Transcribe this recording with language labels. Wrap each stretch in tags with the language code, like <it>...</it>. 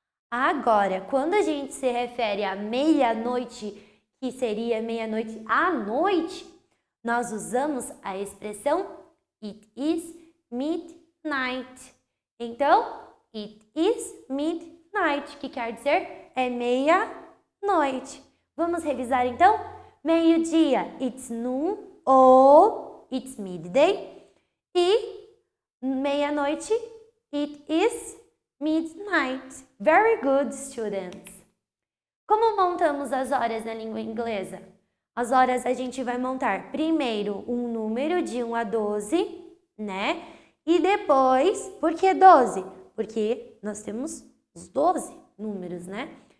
<pt>Agora, quando a gente se refere à meia-noite, que seria meia-noite à noite, nós usamos a expressão</pt> <en>it is midnight.</en> <pt>Então,</pt> <en>it is midnight,</en> <pt>que quer dizer é meia-noite. Vamos revisar então? Meio-dia,</pt> <en>it's noon</en> <pt>ou</pt> <en>it's midday.</en> <pt>E meia-noite,</pt> <en>it is midnight. Very good, students.</en> <pt>Como montamos as horas na língua inglesa? As horas a gente vai montar primeiro um número de 1 a 12, né? E depois, por que 12? Porque nós temos os 12 números, né?</pt>